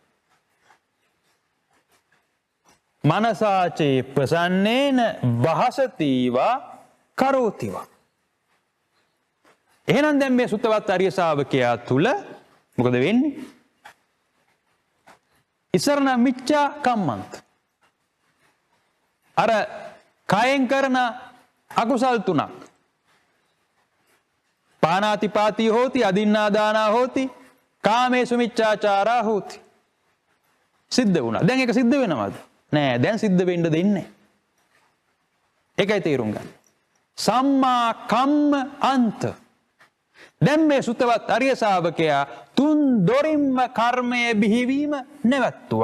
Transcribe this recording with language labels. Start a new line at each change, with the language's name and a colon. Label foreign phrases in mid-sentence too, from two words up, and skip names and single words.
Pali: මනසාචේ ප්‍රසන්නේන වහසතිවා කරෝතිවා.
Sinhala: එහෙනම් දැන් මේ සුත්තවත් ආර්ය ශාවකයා තුල මොකද වෙන්නේ?
Pali: ඉස්සරණ මිච්ඡා කම්මන්ත.
Sinhala: අර කයෙන් කරන අකුසල් තුනක්.
Pali: පානාතිපාතී හෝති, අදින්නාදානා හෝති, කාමේසු මිච්ඡාචාරා හෝති.
Sinhala: සිද්ධ වුණා. දැන් ඒක සිද්ධ වෙනවද? නෑ, දැන් සිද්ධ වෙන්න දෙන්නේ. ඒකයි තේරුම් ගන්න.
Pali: සම්මා කම්ම අන්ත.
Sinhala: දැන් මේ සුතවත් ආර්ය ශාවකයා තුන් දොරින්ම කර්මයේ බිහිවීම නැවැත්තුවා.